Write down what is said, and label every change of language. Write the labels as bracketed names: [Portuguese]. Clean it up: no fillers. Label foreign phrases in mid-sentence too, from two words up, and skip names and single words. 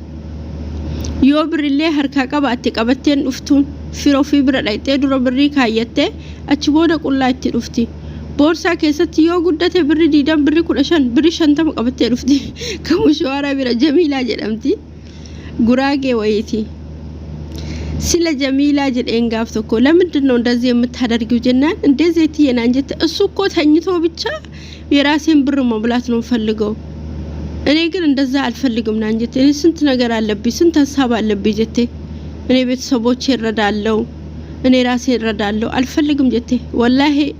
[Oromo] yoo birrillee harkaa qabaatte qabatteen dhuftuun fira ofii bira dhayxee dura birrii kaayyatte achi booda qullaa itti dhufti boorsaa keessatti yoo guddate birri 20 birri 15 birri 50 qabattee dhufti kamu shawara bira Jamiilaa jedhamti guraagee wayiiti [Amharic] ስለ ጀሚላ ጀደን ጋፍቶ እኮ ለምንድነው እንደዚህ የምታደርጊው ጀናን እንደዚህ እትየና እንጀት እሱ እኮ ተኝቶ ብቻ የራሴን ብር መብላት ነው ፈልገው እኔ ግን እንደዛ አልፈልግም ና እንጀት እኔ ስንት ነገር አለብኝ ስንት ሐሳብ አለብኝ ጀቴ እኔ ቤተሰቦቼ እረዳለሁ እኔ ራሴ እረዳለሁ አልፈልግም ጀቴ ወላሂ